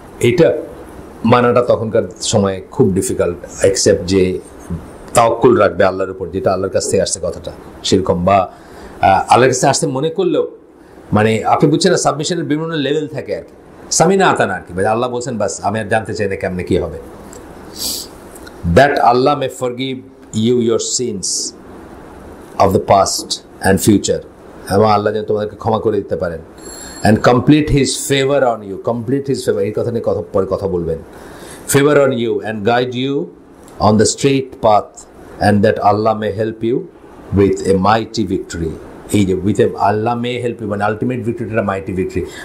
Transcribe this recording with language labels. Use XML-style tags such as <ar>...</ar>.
<bn>এটা মানাটা তখনকার সময়ে খুব ডিফিকাল্ট, এক্সেপ্ট যে তাওয়াক্কুল রাখবে আল্লাহর উপর, যেটা আল্লাহর কাছ থেকে আসছে কথাটা সেরকম, বা আল্লাহর কাছে আসতে মনে করলেও, মানে আপনি বুঝছেন না, সাবমিশনের বিভিন্ন লেভেল থাকে আর কি,</bn> <ar>সামিনা আতানা</ar> <bn>আর কি, আল্লাহ বলছেন বাস আমি আর জানতে চাই না কেমনে কি হবে।</bn> <en>that Allah may forgive you your sins, of the past and future,</en> <bn>এবং আল্লাহ যেন তোমাদেরকে ক্ষমা করে দিতে পারেন,</bn> <en>and complete his favor on you, complete his favor,</en> <bn>এই কথা নিয়ে পরে কথা বলবেন,</bn> <en>favor on you and guide you on the straight path, and that Allah may help you with a mighty victory.</en> <bn>এই যে</bn> <en>with a Allah may help you,</en> <bn>মানে ultimate ভিক্টরিটা মাইটি victory.</bn>